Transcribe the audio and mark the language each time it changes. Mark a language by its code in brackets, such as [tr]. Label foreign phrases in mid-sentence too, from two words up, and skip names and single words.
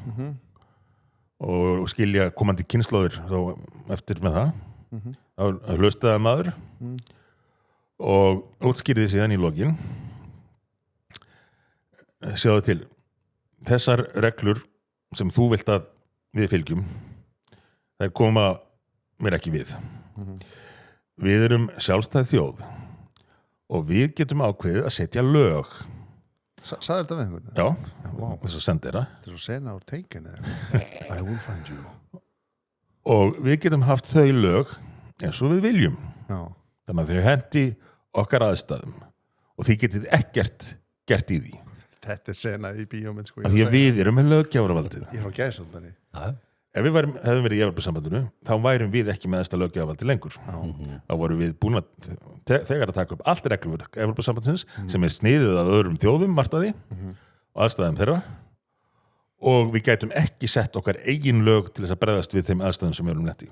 [is] og skilja komandi kynslóðir þá eftir með það þá hlustaði maður og útskýrði síðan í lokin sjáðu til þessar reglur sem þú vilt að við fylgjum þær koma mér ekki við við erum sjálfstæð þjóð og við getum ákveðið að setja lög Sagði þetta við einhvern? Já, þess að senda þeirra Þetta er svo sena úr teikinu [en] I will find you [is] og við getum haft þau lög eins og við viljum þannig að þau hendi okkar aðstæðum og því getið ekkert gert í því Þetta er sena í bíómynd sko, Því að við erum með löggjafarvaldið Ég er á gæsaldari Ef við hefðum verið í Evrópusambandinu þá værum við ekki með þesta löggjafarvaldið lengur þá vorum við búin að þegar að taka upp allt regluverk Evrópusambandsins sem er sniðið að öðrum þjóðum martaði og aðstæðum þeirra og við gætum ekki sett okkar eigin lög til þess að bregðast við þeim aðstæðum sem við erum lent í